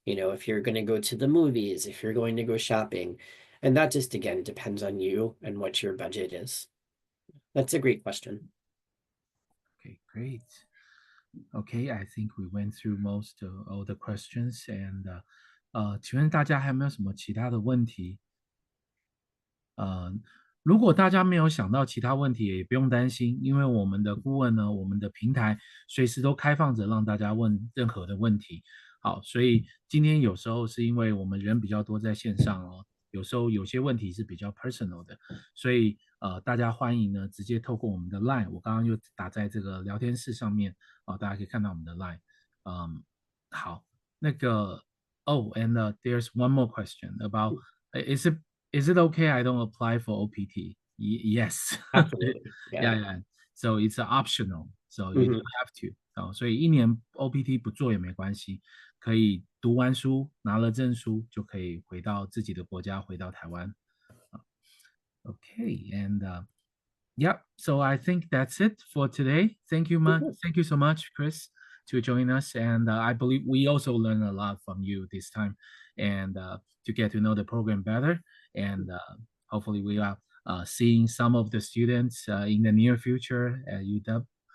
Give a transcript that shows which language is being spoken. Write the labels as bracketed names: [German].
[English] You know, if you're going to go to the movies, if you're going to go shopping, and that just, again, depends on you and what your budget is. That's a great question. Okay, great. Okay, I think we went through most of all the questions and [Chinese] 请问大家还有没有什么其他的问题？如果大家没有想到其他问题，也不用担心，因为我们的顾问呢，我们的平台随时都开放着让大家问任何的问题。好，所以今天有时候是因为我们人比较多在线上哦，有时候有些问题是比较 personal 的，所以大家欢迎呢直接透过我们的 line， 我刚刚就打在这个聊天室上面大家可以看到我们的 line。好，那个 [English] and there's one more question about is it okay I don't apply for OPT? Yes. Absolutely. Yeah, Yeah. yeah. So it's optional. So you Mhm. don't have to. [Chinese] 所以1年 OPT 不做也没关系，可以读完书拿了证书就可以回到自己的国家，回到台湾。 [English] Okay, and yeah, so I think that's it for today. Thank you much. Mhm. Thank you so much, Chris, to join us. And I believe we also learned a lot from you this time, and to get to know the program better. And hopefully, we are seeing some of the students in the near future at UW.